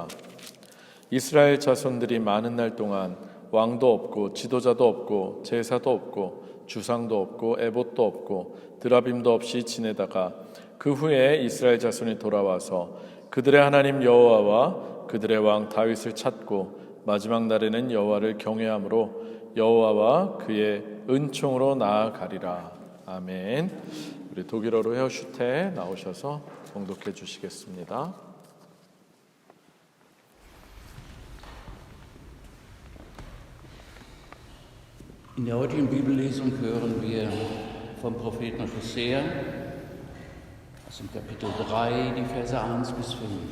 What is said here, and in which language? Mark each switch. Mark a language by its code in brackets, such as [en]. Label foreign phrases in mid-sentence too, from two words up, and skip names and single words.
[ko] 이스라엘 자손들이 많은 날 동안 왕도 없고 지도자도 없고 제사도 없고 주상도 없고 에봇도 없고 드라빔도 없이 지내다가 그 후에 이스라엘 자손이 돌아와서 그들의 하나님 여호와와 그들의 왕 다윗을 찾고 마지막 날에는 여호와를 경외함으로 여호와와 그의 은총으로 나아가리라. 아멘. 우리 독일어로 헤어슈테 나오셔서 봉독해 주시겠습니다. [de] In der heutigen Bibellesung hören wir vom Propheten Hosea aus dem Kapitel 3, die Verse 1 bis 5.